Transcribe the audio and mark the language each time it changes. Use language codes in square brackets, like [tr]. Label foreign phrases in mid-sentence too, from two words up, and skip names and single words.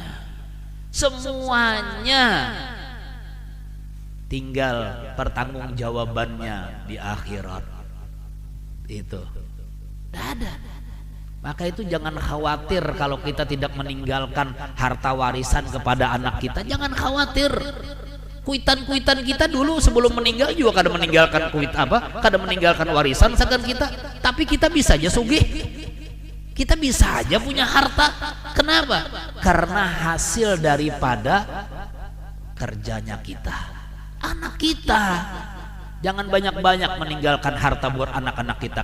[id] Semuanya tinggal pertanggungjawabannya di akhirat. Itu tidak ada. Maka itu jangan khawatir kalau kita tidak meninggalkan harta warisan kepada anak kita. Jangan khawatir. [bjn] Kuitan-kuitan kita dulu sebelum meninggal juga kada meninggalkan kada meninggalkan warisan sakan kita. [id] Tapi kita bisa aja sugih. Kita bisa aja punya harta. Kenapa? Karena hasil daripada kerjanya kita. Anak kita. Jangan banyak-banyak meninggalkan harta buat anak-anak kita.